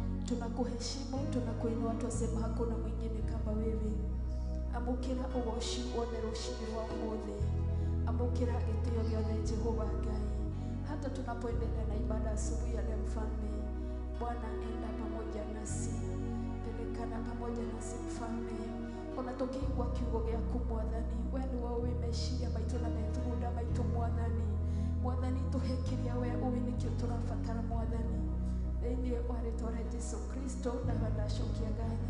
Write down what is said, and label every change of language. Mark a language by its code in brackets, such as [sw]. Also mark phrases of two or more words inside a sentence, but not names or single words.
[sw] tunakuheshimu, tunakuinua, twasema hakuna mwingine kama wewe. [ki] Amukira ugoci wothe rũcinĩ rwa ũmũthĩ, amukira gĩtĩo gĩothe Jehova Ngai. [sw] Hata tunapoendelea na ibada asubuhi ya leo Mfalme, Bwana enda pamoja nasi, pelekana pamoja nasi Mfalme. [ki] Ona tũkĩigua kiugo gĩaku Mwathani, we nĩwe ũĩ meciria maitũ na methugunda maitũ Mwathani. Mwathani tũhĩkĩria we ũĩ nĩkĩo tũrabatara Mwathani. Thĩinĩ wa rĩĩtwa rĩa Jesũ Kristo ndacokia ngatho.